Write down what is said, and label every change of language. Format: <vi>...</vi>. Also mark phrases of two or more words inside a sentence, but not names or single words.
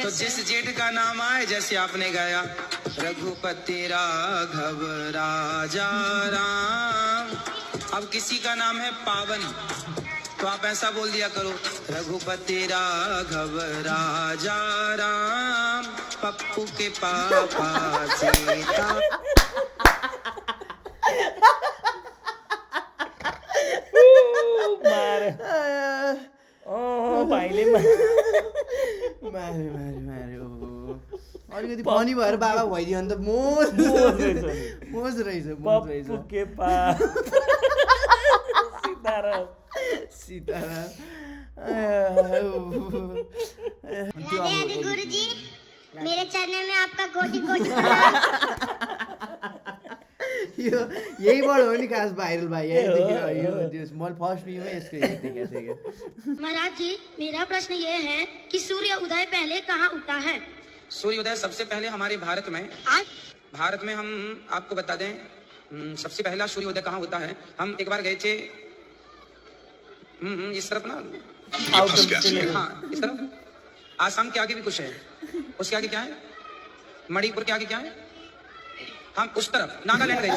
<hi>तो जिस जेठ का नाम आए, जैसे आपने गाया रघुपति राघव राजा राम, अब किसी का नाम है पावन, तो आप ऐसा बोल दिया करो, रघुपति राघव राजा राम, पप्पू के पापा सीता।</hi> <ne>भाइले अलिकति फनी भएर बाबा भइदियो भने त मोज रहेछ।</ne> <hi>पप्पू के पास सीताराम। राधे गुरुजी, मेरे चरणों में आपका कोटि कोटि</hi> <ne>यहीबाट हो नि खास भाइरल भाइ। मैले फर्स्ट न्युमै यसको देखेको थिएँ।</ne> <hi>महाराज जी, मेरा प्रश्न ये है कि सूर्य उदय पहले कहाँ उगता है? सूर्योदय सबसे पहले हमारे भारत में हम आपको बता दें, सबसे पहला सूर्योदय कहाँ होता है। हम एक बार गए थे इस तरफ ना, हाँ इस तरफ, आसाम के आगे भी कुछ है, उसके आगे क्या है, मणिपुर के आगे क्या है, हम उस तरफ नागालैंड गए थे।</hi>